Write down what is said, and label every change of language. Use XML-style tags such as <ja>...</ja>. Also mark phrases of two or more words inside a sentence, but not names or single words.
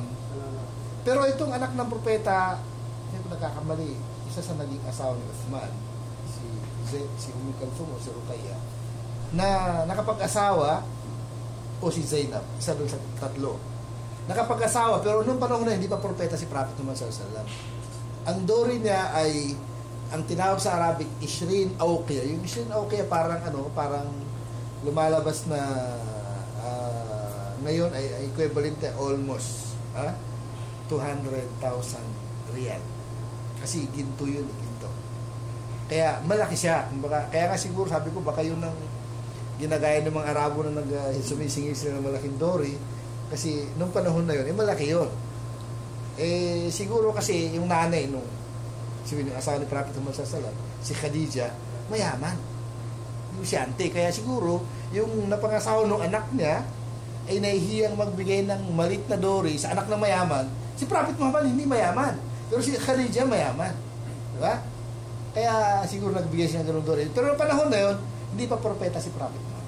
<tl>Pero itong anak ng Propeta, hindi ko nagkakamali, isa sa naging asawa ni Uthman, si Kalthum o si Ruqayya, na nakapag-asawa, o si Zainab, isa doon sa tatlo. Nakapag-asawa, pero noong panahon na hindi pa propeta si Prophet Muhammad</tl> <ar>صلى الله عليه وسلم.</ar> <tl>Ang Dory niya ay, ang tinawag sa Arabic,</tl> <ar>عشرين أوقية.</ar> <tl>Yung</tl> <ar>عشرين أوقية</ar> <tl>parang lumalabas na ngayon ay</tl> <en>equivalent almost</en> <tl>200,000 real. Kasi ginto yun, ginto. Kaya malaki siya. Kaya nga siguro sabi ko baka yun ang ginagaya ng mga Arabo na sumisingil sila ng malaking Dory. Kasi nung panahon na yun, malaki yun. Siguro kasi yung nanay nung asawa ni Prophet Muhammad</tl> <ar>صلى الله عليه وسلم,</ar> <tl>si Khadija, mayaman. Yung siyante. Kaya siguro yung napangasawa ng anak niya ay nahihiyang magbigay ng malit na Dory sa anak ng mayaman. Si Prophet Muhammad hindi mayaman. Pero si Khadija mayaman. Diba? Kaya siguro nagbigay siya ng ganung Dory. Pero noong panahon na yun, hindi pa propeta si Prophet Muhammad.</tl>